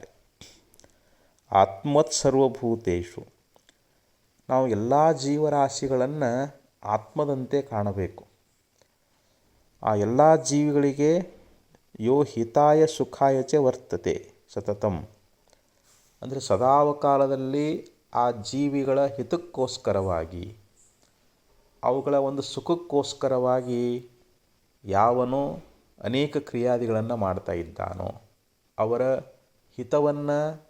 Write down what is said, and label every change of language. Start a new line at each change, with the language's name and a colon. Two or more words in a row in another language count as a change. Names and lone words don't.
Sanskrit: ಆತ್ಮವತ್ ಸರ್ವಭೂತೇಷು,
Kannada: ನಾವು ಎಲ್ಲ ಜೀವರಾಶಿಗಳನ್ನು ಆತ್ಮದಂತೆ ಕಾಣಬೇಕು. ಆ ಎಲ್ಲ ಜೀವಿಗಳಿಗೆ
Sanskrit: ಯೋ ಹಿತಾಯ ಸುಖಾಯ ಚ ವರ್ತತೆ ಸತತಂ,
Kannada: ಅಂದರೆ ಸದಾವಕಾಲದಲ್ಲಿ ಆ ಜೀವಿಗಳ ಹಿತಕ್ಕೋಸ್ಕರವಾಗಿ, ಅವುಗಳ ಒಂದು ಸುಖಕ್ಕೋಸ್ಕರವಾಗಿ ಯಾವನು ಅನೇಕ ಕ್ರಿಯಾದಿಗಳನ್ನು ಮಾಡ್ತಾ ಇದ್ದಾನೋ, ಅವರ ಹಿತವನ್ನು